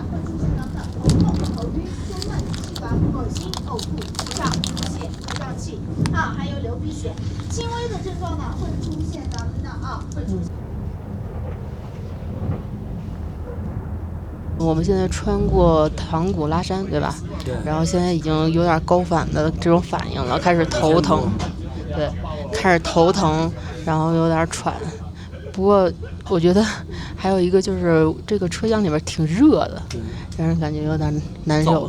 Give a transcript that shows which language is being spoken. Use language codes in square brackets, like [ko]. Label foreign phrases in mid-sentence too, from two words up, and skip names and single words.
[zh] 会出现等等：头痛、头晕、胸闷、气短、恶心、呕吐、腹胀、腹泻、不胀气还有流鼻血。轻微的症状呢，会出现咱们的会出现。我們現在穿過唐古拉山，對吧？對。然後現在已經有點高反的這種反應了，開始頭疼，對，開始頭疼，然後有點喘。不過我覺得還有一個就是這個車廂裡邊挺熱的，讓人感覺有點難受。